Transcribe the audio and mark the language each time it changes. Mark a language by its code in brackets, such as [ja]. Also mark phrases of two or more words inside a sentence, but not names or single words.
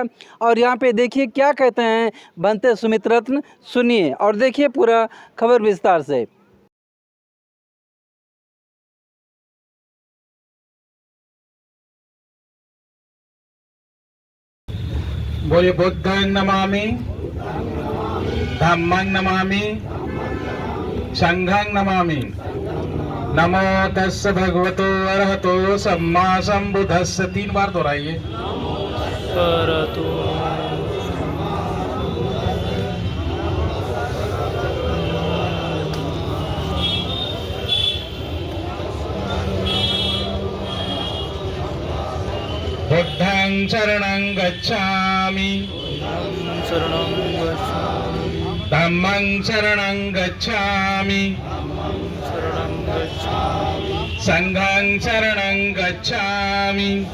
[hi] और यहाँ पे देखिए क्या कहते हैं बनते सुमित रत्न, सुनिए और देखिए पूरा खबर विस्तार से। [pi] बोले बुद्धं नमामि, धम्मं नमामि, संघं नमामि। नमो तस्य भगवतो अरहतो सम्मा संबुद्धस्य। [hi] 3 बार दोहराइए। [pi] बुद्धं शरणं गच्छामि, धम्मं शरणं गच्छामि, संघं शरणं गच्छामि।